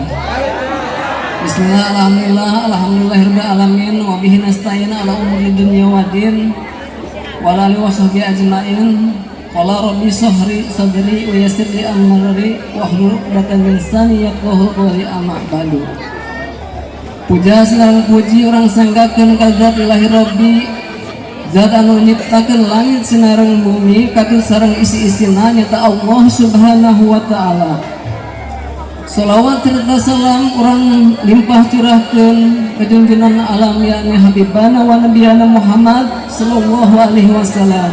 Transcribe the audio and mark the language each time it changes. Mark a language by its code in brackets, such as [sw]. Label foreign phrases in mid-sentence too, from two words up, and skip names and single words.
[ar] بسم الله الحمد لله الحمد لله رب العالمين وبه نستعين على أمور الدنيا والدين وعلى آله وصحبه أجمعين. قال رب صدري ويسر لي أمري واحلل عقدة من لساني يفقهوا قولي أما بعد. [su] Puja sareng puji urang sanggakeun ka zat ilahi rabbi, zat anu nyiptakeun langit sinareng bumi katur sareng isi-isina nyata [ar] الله سبحانه وتعالى. [su] Salawat serta salam urang limpah curahkeun ka junjungan alam yakni [ar] حبيبنا ونبينا محمد صلى الله عليه وسلم.